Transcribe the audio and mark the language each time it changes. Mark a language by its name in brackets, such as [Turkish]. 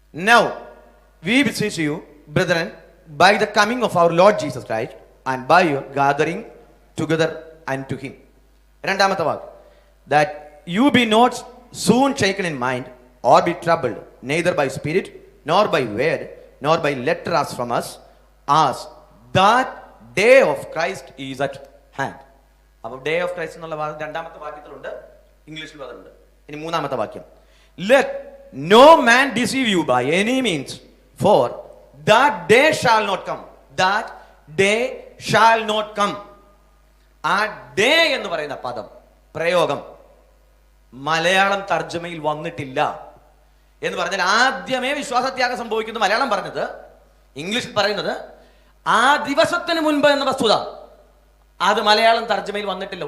[English] Now we beseech you, brethren, by the coming of our Lord Jesus Christ, and by your gathering together unto him. [Malayalam] 2-ാമത്തെ walk, [English] that you be not soon shaken in mind, or be troubled, neither by spirit, nor by word, nor by letter as from us, as that day of Christ is at hand. [Malayalam] അപ്പോൾ day of Christ എന്നുള്ള വാക്ക് 2-ാമത്തെ വാക്യത്തിലുണ്ട്, ഇംഗ്ലീഷിൽ അതുണ്ട്. ഇനി 3-ാമത്തെ വാക്യം, [English] let no man deceive you by any means, for that day shall not come. That day shall not come. [Malayalam] ആ day എന്ന് പറയുന്ന പദം പ്രയോഗം മലയാളം തർജ്ജമയിൽ വന്നിട്ടില്ല. എന്ന് പറഞ്ഞാൽ ആദ്യമേ വിശ്വാസത്യാഗം സംഭവിക്കുന്നു മലയാളം പറഞ്ഞത്, ഇംഗ്ലീഷിൽ പറയുന്നത് ആ ദിവസത്തിന് മുൻപ് എന്ന വസ്തുത അത് മലയാളം തർജ്ജമയിൽ വന്നിട്ടില്ല.